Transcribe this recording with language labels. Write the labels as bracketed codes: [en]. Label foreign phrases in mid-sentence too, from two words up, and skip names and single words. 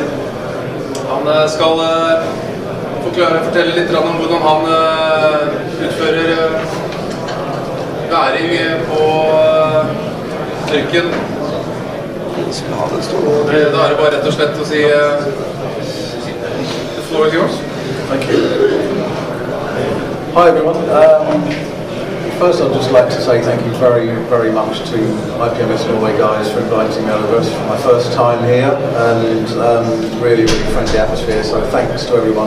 [no] Han skal fortelle litt om hvordan han utfører væring på trykken. Da det bare rett og slett å si [en] the floor is yours. Thank you. Hi everyone. First I'd just like to say thank you very, very much to IPMS Norway guys for inviting me over. It's my first time here and really, really friendly atmosphere, so thanks to everyone.